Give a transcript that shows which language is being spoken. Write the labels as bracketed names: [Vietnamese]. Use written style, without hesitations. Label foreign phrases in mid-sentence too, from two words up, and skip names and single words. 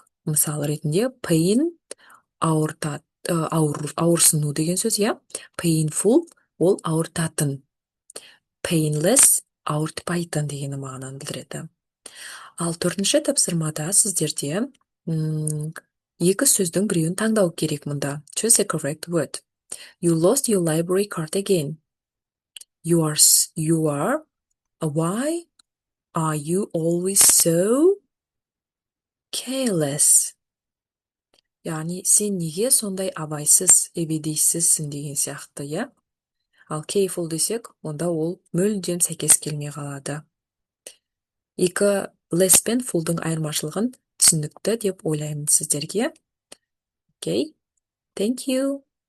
[Kazakh] Мысал ретінде pain ауырсыну деген сөз, иә? Painful ол ауыртатын. Painless ауыртпайтын дегені мағынаны білдіреді. Ал 4-ші тапсырмада сіздерде екі сөздің біреуін таңдау керек мұнда. [English] Choose the correct word. You lost your library card again. Why are you always so careless? [Kazakh] Яғни, сен неге сондай абайсыз, ебедейсізсің деген сияқты, иә? Ал careful десек, онда ол мүлдем сәйкес келмей қалады. Екі less пен fullдың айырмашылығын түсінікті деп ойлаймын сіздерге. [English] Okay, thank you.